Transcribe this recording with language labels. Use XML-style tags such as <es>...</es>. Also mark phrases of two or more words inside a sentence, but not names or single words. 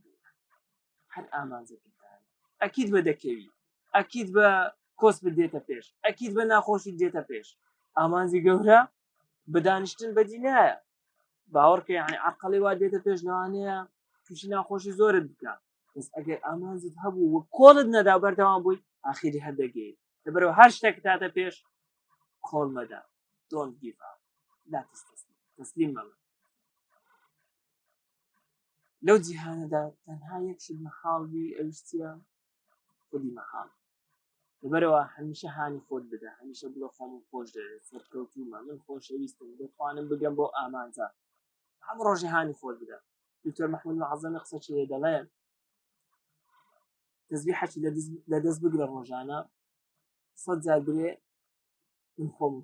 <ckb>بوون هەر ئامانجەکەتان ئەکید بە دەکەوی ئەکید بە کۆس بدێتە پێش ئەکید بە ناخۆشی دێتە پێش ئامانجی گەورە بەدانیشتن بەدی نایە باوەڕکە یعنی عەقڵی وا دێتە پێش لەوانەیە تووشی ناخۆشی زۆرت بکە بەس ئەگەر ئامانجت هەبوو وە کۆڵت نەدا بەردەوام بووی ئاخری هەردەگەی لەبەرەوە هەر شتێک تاتە پێش کۆڵ مەدە</ckb> <en>don't give up</en> <ar>لا تستسلم</ar> <ckb>مەبە لەو جیهانەدا تەنها یەک شت مەحاڵبی ئەویش چییە خودی مەحاڵ لەبەرەوە هەمیشە هانی خۆت بدە هەمیشە بڵێ خۆمم خۆش دەوێت سەرکەوتوومە من خۆشەویستم دەتوانم بگەم بۆ ئامانجە هەم ڕۆژی هانی خۆت بدە دکتۆر مەحموود مەعەزەمی قسەی لێ دەڵێن تەسبیحێکی لە دەست بگرە ڕۆژانە 100 جار برێ من خۆمم</ckb>